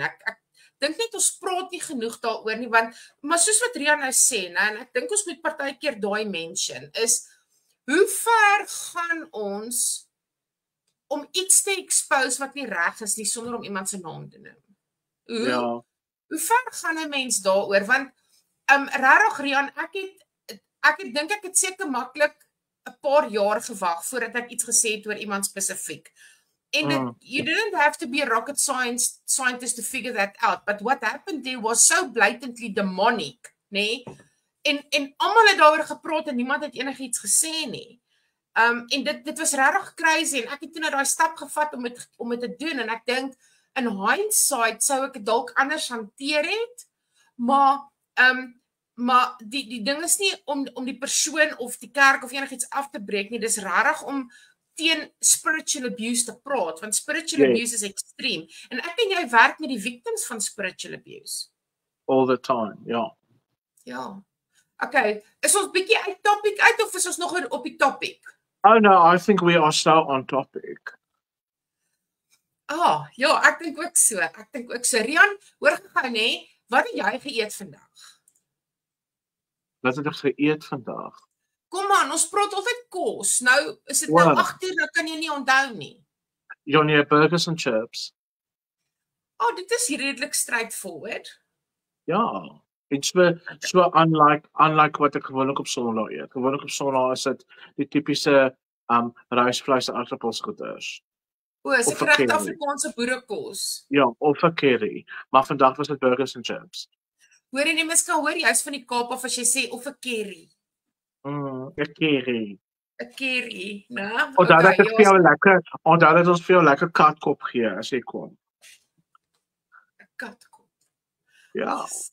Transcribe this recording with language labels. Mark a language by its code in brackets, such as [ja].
[af] Ek dink net ons praat nie genoeg daaroor nie, maar soos wat Ria nou sê, en ek dink ons moet partykeer daai mention, is hoe ver gaan ons om iets te expose wat nie reg is nie, sonder om iemand se naam te noem? Hoe ver gaan 'n mens daaroor? Want regtig Rian, ek dink ek het seker maklik 'n paar jaar gewag voordat ek iets gesê het oor iemand spesifiek. [en] And you didn't have to be a rocket scientist to figure that out. But what happened there was so blatantly demonic, nee? [af] En almal het daaroor gepraat en niemand het enigiets gesê nie. En dit was regtig crazy en ek het toe nou daai stap gevat om dit te doen en ek dink in hindsight sou ek dit dalk anders hanteer het, maar die ding is nie om die persoon of die kerk of enigiets af te breek nie, dis regtig om teen spiritual abuse te praat, want spiritual abuse is extreme. En ek en jy werk met die victims van spiritual abuse. [en] All the time, [af] Ja. Okay, is ons bietjie uit topic uit of is ons nog op die topic? [en] Oh no, I think we are so on topic. [af] Ja, ek dink ook so. Rian, hoor gou nê, wat het jy geëet vandag? Wat het ek geëet vandag? Kom aan, ons praat altyd kos. Nou, is dit nou 8 uur, dan kan jy nie onthou nie. [en] Johnny, burgers and chips. [af] Dit is redelik straightforward. Ja, [en] it's so unlike [af] wat ek gewoonlik op Sondag eet. Gewoonlik op Sondag is dit die tipiese rysvleis en aardappels goeders. Is ek regte Afrikaanse boerekos? Ja, of 'n curry. Maar vandag was dit [en] burgers and chips. [af] Hoor jy nie, miskien hoor jy's van die Kaap af as jy sê of 'n curry. 'n curry. 'n curry, né? Onthou dat ons vir jou lekker katkop gee as jy kom. 'n katkop. Ja.